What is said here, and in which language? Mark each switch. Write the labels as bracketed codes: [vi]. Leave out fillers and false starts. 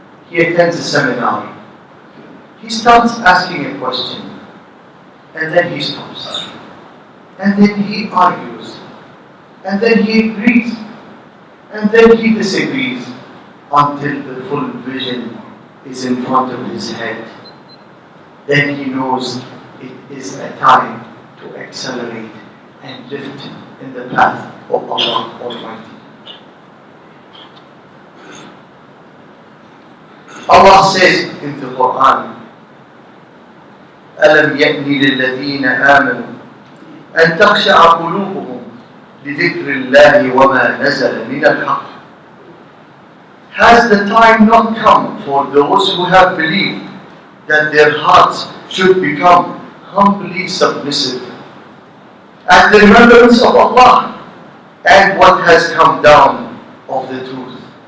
[en] He attends a seminar. He starts asking a question, and then he stops, and then he argues, and then he agrees, and then he disagrees, until the full vision is in front of his head. Then he knows it is a time to accelerate and lift in the path of Allah Almighty. Allah says in the Quran, [ar] أَلَمْ يَأْنِ لِلَّذِينَ آمَنُوا أَن تَخْشَعَ قُلُوبُهُمْ لِذِكْرِ اللَّهِ وَمَا نَزَلَ مِنَ الْحَقِّ. [en] Has the time not come for those who have believed that their hearts should become humbly submissive at the remembrance of Allah and what has come down of the truth?